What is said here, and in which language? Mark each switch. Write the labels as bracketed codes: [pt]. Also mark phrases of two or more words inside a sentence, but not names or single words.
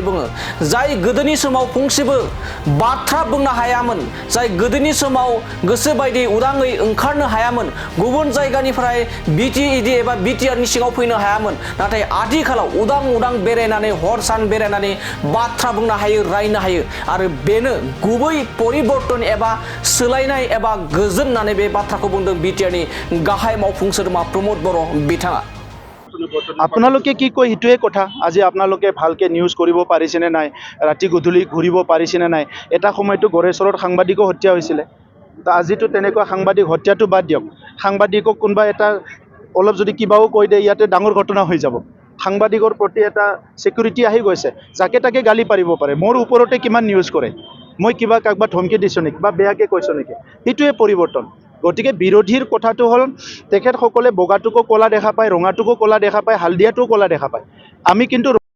[brx] बुङो जाय गोदोनि समाव फंसेबो बाथ्रा बुंनो हायामोन जाय गोदोनि समाव गोसो बायदि उदाङै ओंखारनो हायामोन गुबुन जायगानिफ्राय बिटिएडि एबा बिटिआरनि सिङाव फैनो हायामोन नाथाय आथिखालाव उदां बेरायनानै हर सान बेरायनानै बाथ्रा बुंनो हायो रायनो हायो आरो बेनो गुबै परिबर्तन एबा सोलायनाय एबा गोजोन होननानै बे बाथ्राखौ बुंदों बिटिआरनि गाहाय मावफुं सोद्रोमा प्रमोद बर' बिथाङा [as] আপোনালোকে কি কয় সেইটোৱে কথা আজি আপোনালোকে ভালকে নিউজ কৰিব পাৰিছেনে নাই ৰাতি গধূলি ঘূৰিব পাৰিছেনে নাই এটা সময়তো গড়েশ্বৰত সাংবাদিকো হত্যা হৈছিলে তো আজিতো তেনেকুৱা সাংবাদিক হত্যাটো বাদ দিয়ক সাংবাদিকক কোনোবা এটা অলপ যদি কিবাও কৈ দিয়ে ইয়াতে ডাঙৰ ঘটনা হৈ যাব সাংবাদিকৰ প্ৰতি এটা সিকিউৰিটি আহি গৈছে যাকে তাকে গালি পাৰিব পাৰে মোৰ ওপৰতে কিমান নিউজ কৰে মই কিবা কাকবা ধমকি দিছোঁ নেকি বা বেয়াকৈ কৈছোঁ নেকি সেইটোৱে পৰিৱৰ্তন গতিকে বিৰোধীৰ কথাটো হ'ল তেখেতসকলে বগাটোকো ক'লা দেখা পায় ৰঙাটোকো ক'লা দেখা পায় হালধীয়াটোও ক'লা দেখা পায় আমি কিন্তু